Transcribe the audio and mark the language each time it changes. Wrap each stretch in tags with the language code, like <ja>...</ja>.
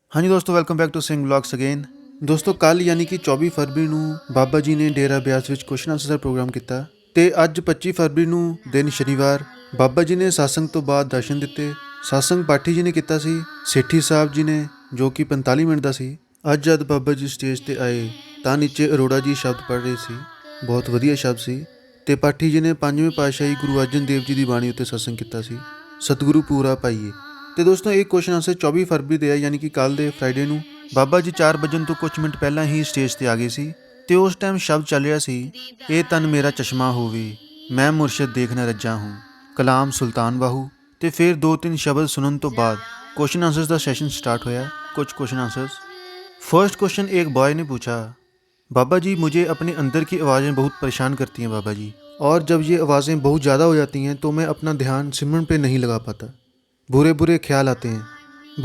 <en>हाँ जी दोस्तों, welcome back to Singh vlogs again.</en> <hi>दोस्तों कल यानी कि 24 फरवरी</hi> <pa>ਨੂੰ ਬਾਬਾ ਜੀ ਨੇ ਡੇਰਾ ਬਿਆਸ ਵਿੱਚ ਕੁਐਸਚਨ ਆਨਸਰ ਦਾ ਪ੍ਰੋਗਰਾਮ ਕੀਤਾ ਤੇ ਅੱਜ 25 ਫਰਵਰੀ ਨੂੰ ਦਿਨ ਸ਼ਨੀਵਾਰ ਬਾਬਾ ਜੀ ਨੇ satsang ਤੋਂ ਬਾਅਦ ਦਰਸ਼ਨ ਦਿੱਤੇ। satsang ਪਾਠੀ ਜੀ ਨੇ ਕੀਤਾ ਸੀ, ਸੇਠੀ ਸਾਹਿਬ ਜੀ ਨੇ ਜੋ ਕਿ 45 ਮਿੰਟ ਦਾ ਸੀ। ਅੱਜ ਜਦ ਬਾਬਾ ਜੀ ਸਟੇਜ ਤੇ ਆਏ ਤਾਂ ਨੀਚੇ ਅਰੋੜਾ ਜੀ ਸ਼ਬਦ ਪੜ੍ਹ ਰਹੇ ਸੀ, ਬਹੁਤ ਵਧੀਆ ਸ਼ਬਦ ਸੀ ਤੇ ਪਾਠੀ ਜੀ ਨੇ ਪੰਜਵੇਂ ਪਾਤਸ਼ਾਹੀ ਗੁਰੂ ਅਰਜਨ ਦੇਵ ਜੀ ਦੀ ਬਾਣੀ ਉੱਤੇ satsang ਕੀਤਾ ਸੀ, ਸਤਿਗੁਰੂ ਪੂਰਾ ਪਾਈਏ। ਤੇ ਦੋਸਤੋ ਇਹ ਕੁਐਸਚਨ ਆਨਸਰ 24 ਫਰਵਰੀ ਦੇ ਆ ਯਾਨੀ ਕਿ ਕੱਲ ਦੇ ਫਰਾਈਡੇ ਨੂੰ ਬਾਬਾ ਜੀ 4 ਵਜਣ ਤੋਂ ਕੁਝ ਮਿੰਟ ਪਹਿਲਾਂ ਹੀ ਸਟੇਜ ਤੇ ਆ ਗਏ ਸੀ ਤੇ ਉਸ ਟਾਈਮ ਸ਼ਬਦ ਚੱਲ ਰਿਹਾ ਸੀ, ਇਹ ਤਨ ਮੇਰਾ ਚਸ਼ਮਾ ਹੋਵੇ ਮੈਂ ਮੁਰਸ਼ਿਦ ਦੇਖ ਨਾ ਰੱਜਾ ਹੂੰ, ਕਲਾਮ ਸੁਲਤਾਨ ਬਾਹੂ। ਤੇ ਫਿਰ 2-3 ਸ਼ਬਦ ਸੁਣਨ ਤੋਂ ਬਾਅਦ क्वेश्चन आंसर्स का सेशन स्टार्ट होया। कुछ क्वेश्चन आंसर्स।</pa> <hi>फर्स्ट क्वेश्चन, एक बॉय ने पूछा, बाबा जी मुझे अपने अंदर की आवाज़ें बहुत परेशान करती हैं बाबा जी, और जब ये आवाज़ें बहुत ज़्यादा हो जाती हैं तो मैं अपना ध्यान सिमरन पे नहीं लगा पाता, बुरे बुरे ख्याल आते हैं।</hi>